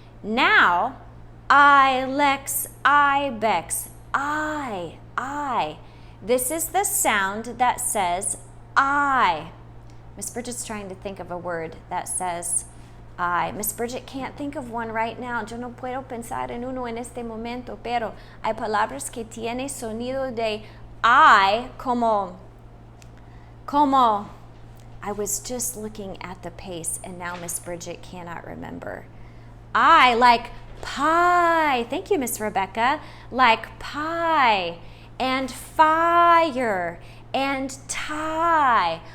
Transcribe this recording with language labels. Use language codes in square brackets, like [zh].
[en] Now, ilex, ibex, I. This is the sound that says I. Miss Bridget's trying to think of a word that says I. Miss Bridget can't think of one right now. [es] Yo no puedo pensar en uno en este momento, pero hay palabras que tienen sonido de I, como. [en] I was just looking at the pace, and now Miss Bridget cannot remember. I, like pie. Thank you, Miss Rebecca. Like pie and fire and tie.